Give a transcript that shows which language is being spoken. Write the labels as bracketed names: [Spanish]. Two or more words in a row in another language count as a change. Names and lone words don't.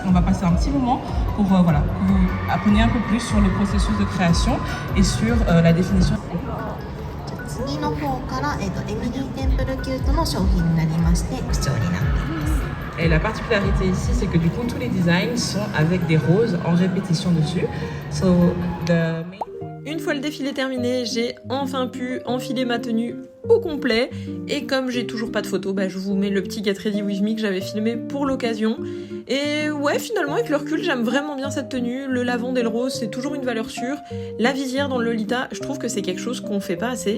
[French] On va passer un petit moment pour voilà, que vous appreniez un peu plus sur le processus de création et sur la définition. [Japanese] 次の方から、エミリーテンプルキュートの商品になりまして、基調になっています。 [French] Et la particularité ici, c'est que du coup, tous les designs sont avec des roses en répétition dessus. [English] So, the main... [French] Une fois le défilé terminé, j'ai enfin pu enfiler ma tenue au complet. Et comme j'ai toujours pas de photos, bah, je vous mets le petit [English] Get Ready With Me [French] que j'avais filmé pour l'occasion. Et ouais, finalement, avec le recul, j'aime vraiment bien cette tenue. Le lavande et le rose, c'est toujours une valeur sûre. La visière dans le Lolita, je trouve que c'est quelque chose qu'on fait pas assez.